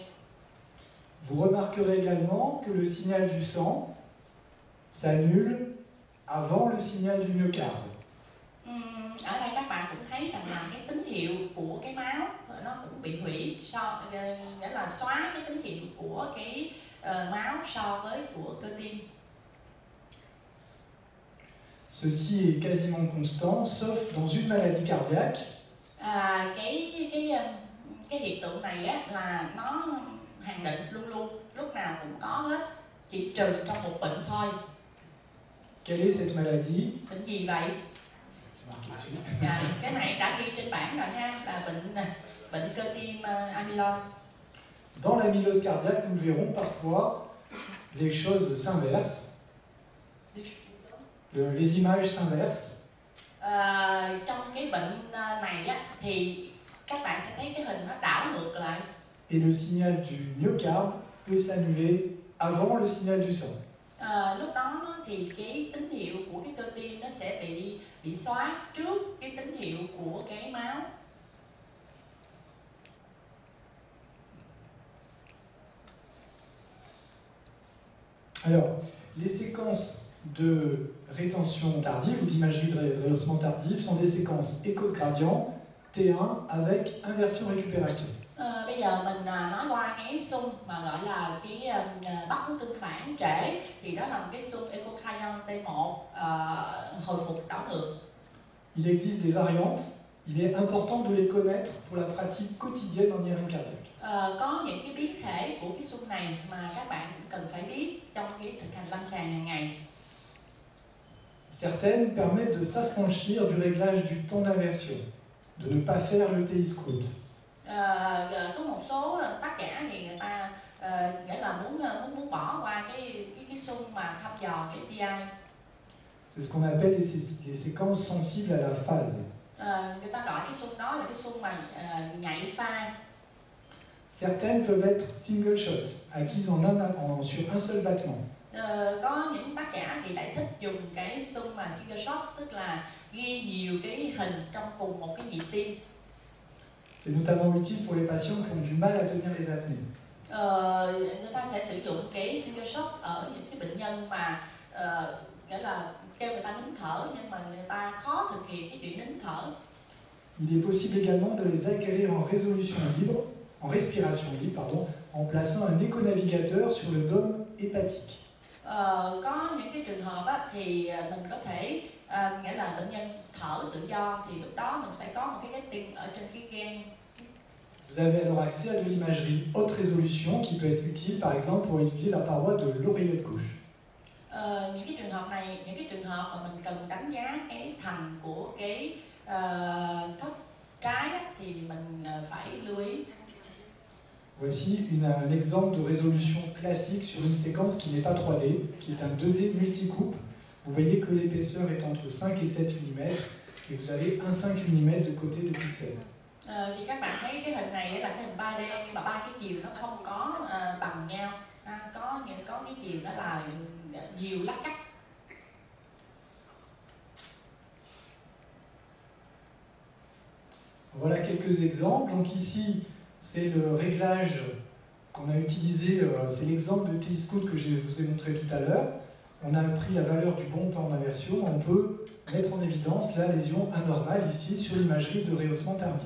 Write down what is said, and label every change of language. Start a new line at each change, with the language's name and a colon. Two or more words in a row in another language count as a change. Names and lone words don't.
French: Vous remarquerez également que le signal du sang s'annule avant le signal du myocarde.
Vietnamese: Ở đây các bạn cũng thấy rằng là cái tín hiệu của cái máu nó cũng bị hủy, nghĩa là xóa cái tín hiệu của cái máu so với của cơ tim.
French: Ceci est quasiment constant, sauf dans une maladie cardiaque.
Vietnamese: Cái hiện tượng này á, là nó hạn định luôn luôn, lúc nào cũng có hết, chỉ trừ trong một bệnh thôi.
French: Quelle est cette maladie?
Vietnamese: Bệnh gì vậy? Cái này đã ghi trên bảng rồi ha, là bệnh cơ tim amyloid.
French: Dans l'amylose cardiaque, nous verrons parfois les choses s'inversent, les images s'inversent.
Vietnamese: Trong cái bệnh này á, thì các bạn sẽ thấy cái hình nó đảo ngược lại.
French: Et le signal du myocarde peut s'annuler avant le signal du sang.
Vietnamese: Lúc đó thì cái tín hiệu của cái cơ tim nó sẽ bị xóa trước cái tín hiệu của cái máu.
French: Alors, les séquences de rétention tardive ou d'imagerie de rehaussement tardive sont des séquences écho de gradient T1 avec inversion récupération.
Vietnamese: Bây giờ mình nói qua cái xung mà gọi là cái bắt hướng tương phản trễ, thì đó là một cái xung echocardiogram T1 hồi phục đảo ngược.
French: Il existe des variantes, il est important de les connaître pour la pratique quotidienne en IRM cardiaque.
Vietnamese: Có những cái biến thể của cái xung này mà các bạn cũng cần phải biết trong cái thực hành lâm sàng hàng ngày.
French: Certaines permettent de s'affranchir du réglage du temps d'inversion, de ne pas faire le TI-scout.
Vietnamese: Có một số tác giả thì người ta nghĩa là muốn bỏ qua cái xung mà thăm dò cái TI.
French: C'est ce qu'on appelle les séquences sensibles à la phase.
Vietnamese: Người ta gọi cái xung đó là cái xung mà nhạy pha.
French: Certaines peuvent être
English: single shots,
French: acquises sur un seul battement.
Vietnamese: Có những tác giả thì lại thích dùng cái xung mà
English: single shot,
Vietnamese: tức là ghi nhiều cái hình trong cùng một cái nhịp tim.
French: C'est notamment utile pour les patients qui ont du mal à tenir les apnées.
Vietnamese: Người ta sẽ sử dụng cái
English: single shot
Vietnamese: ở những cái bệnh nhân mà nghĩa là kêu người ta nín thở nhưng mà người ta khó thực hiện cái chuyện nín thở.
French: Il est possible également de les acquérir en résolution libre, en respiration libre, pardon, en plaçant un écho-navigateur sur le dôme hépatique.
Vietnamese: Có những cái trường hợp á, thì mình có thể nghĩa là bệnh nhân thở tự do, thì lúc đó mình phải có một cái tin ở trên cái gan.
French: Vous avez alors accès à de l'imagerie haute résolution qui peut être utile par exemple pour étudier la paroi de l'oreillette gauche.
Vietnamese: Những cái trường hợp này, những cái trường hợp mà mình cần đánh giá cái thành của cái thất trái đó, thì mình phải lưu ý.
French: Voici un exemple de résolution classique sur une séquence qui n'est pas 3D, qui est un 2D multicoupe. Vous voyez que l'épaisseur est entre 5 et 7 mm et vous avez un 5 mm de côté de pixel.
Vietnamese: Thì các bạn thấy cái hình này là cái hình 3D nhưng mà ba cái chiều nó không có bằng nhau, có cái chiều đó là nhiều lát cắt.
French: Voilà quelques exemples. Donc ici, c'est le réglage qu'on a utilisé, c'est l'exemple de TI-scout que je vous ai montré tout à l'heure. On a pris la valeur du bon temps d'inversion, on peut mettre en évidence la lésion anormale ici sur l'imagerie de rehaussement tardif.